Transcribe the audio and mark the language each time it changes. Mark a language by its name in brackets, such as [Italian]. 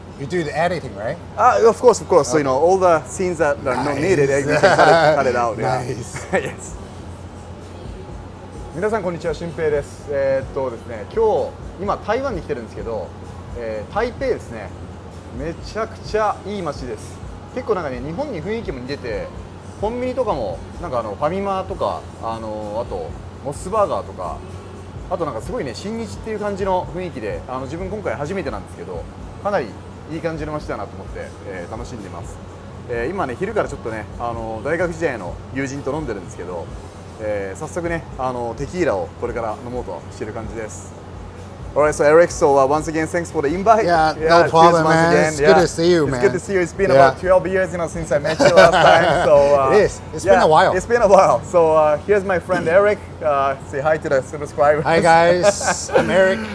[English] You do the editing, right? Of course. So all the scenes that are not needed, we can cut it out. Yeah. Nice. Yes. [Japanese] 皆さんこんにちは、新平です。ですね、今台湾に来てるんですけど、台北ですね。めちゃくちゃいい街です。結構なんかね、日本に雰囲気も似てて、コンビニとかもなんかファミマとかあとモスバーガーとか、あとなんかすごいね新日っていう感じの雰囲気で、自分今回初めてなんですけど、かなりいい感じの街だなと思って、楽しんでます。今ね昼からちょっとね大学時代の友人と飲んでるんですけど、早速ねテキーラをこれから飲もうとしてる感じです。 [English] Alright, so Eric, once again, thanks for the invite. Yeah, no problem, man. It's good to see you, man. It's good to see you. It's been about 12 years, since I met you last time. So it is. It's been a while. It's been a while. So here's my friend Eric. Say hi to the subscribers. Hi guys, I'm Eric.